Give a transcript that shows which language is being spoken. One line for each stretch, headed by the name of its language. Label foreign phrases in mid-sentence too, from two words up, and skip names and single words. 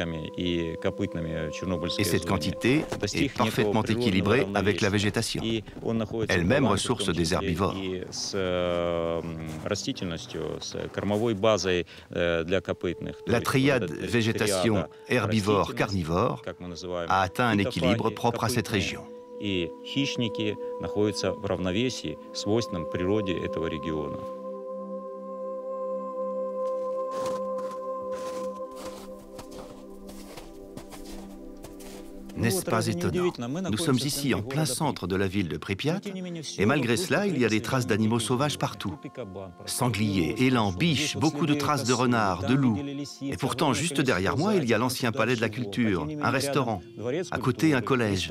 French: Et cette quantité est parfaitement équilibrée avec la végétation, elle-même ressource des herbivores. La triade végétation-herbivore-carnivore a atteint un équilibre propre à cette région.
Russian: И хищники находятся в равновесии, свойственном природе этого региона.
French: N'est-ce pas étonnant? Nous sommes ici en plein centre de la ville de Pripyat, et malgré cela, il y a des traces d'animaux sauvages partout. Sangliers, élans, biches, beaucoup de traces de renards, de loups. Et pourtant, juste derrière moi, il y a l'ancien palais de la culture, un restaurant, à côté un collège.